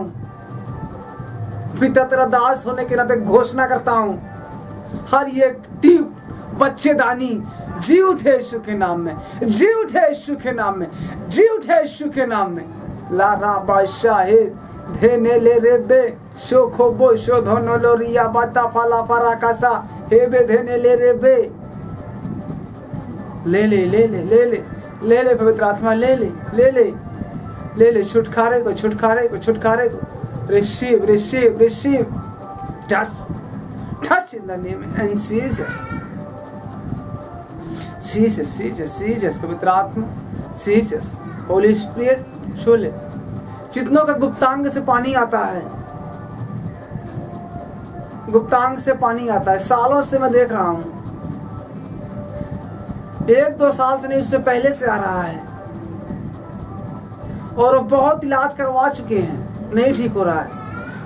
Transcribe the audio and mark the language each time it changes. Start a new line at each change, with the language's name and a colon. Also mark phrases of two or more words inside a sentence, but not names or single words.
Hindi: पिता तेरा दास होने के नाते घोषणा करता हूं, हर ये ट्यूब बच्चेदानी जी उठे यीशु के नाम में, जी उठे यीशु के नाम में, जी उठे यीशु के नाम में। ला रा बादशाह धे ने ले रे बे शो खो बो शो धोनो लोरिया बाता फाला फारा कासा हे बे धे ने ले रे बे। ले ले ले ले ले ले ले ले पवित्र आत्मा ले ले ले ले ले ले छुटकारे को छुटकारे को छुटकारे को।
English: Receive receive receive. टच Touch in the name of Jesus. Jesus,
Hindi: पवित्र आत्मा,
English: Jesus, Holy Spirit,
Hindi: शोले जितनों का गुप्तांग से पानी आता है, गुप्तांग से पानी आता है, सालों से मैं देख रहा हूँ, 1-2 साल से नहीं, उससे पहले से आ रहा है, और वो बहुत इलाज करवा चुके हैं, नहीं ठीक हो रहा है।